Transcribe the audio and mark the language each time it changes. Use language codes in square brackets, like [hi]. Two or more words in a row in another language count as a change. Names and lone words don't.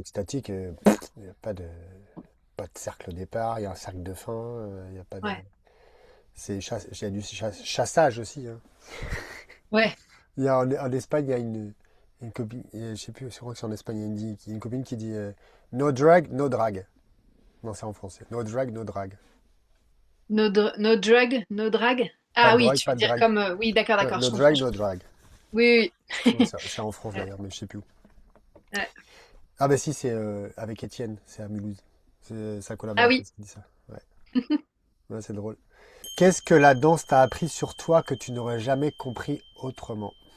[fr] d'extatiques. Il n'y a pas de cercle au départ, il y a un cercle de fin, il n'y a pas de. ouais, Il y a du chassage aussi, hein. ouais. En Espagne, il y a une copine, je sais plus, je crois que c'est en Espagne, il y a une copine qui dit [en] no drag, no drag. [fr] Non, c'est en français. [en] No drag, no drag. No drug, no drag. [fr] Pas Ah de oui, drogue, tu pas veux de dire drag. comme. Oui, d'accord, Ouais, d'accord, no je comprends. [en] drag, no drag. [fr] Oui, Ouais, oui. c'est en France Ouais, d'ailleurs, mais je sais plus où. ouais. Ah bah si, c'est avec Étienne, c'est à Mulhouse. C'est sa Ah oui. collaboratrice qui dit ça. Ouais, ouais, c'est drôle. Qu'est-ce que la danse t'a appris sur toi que tu n'aurais jamais compris autrement?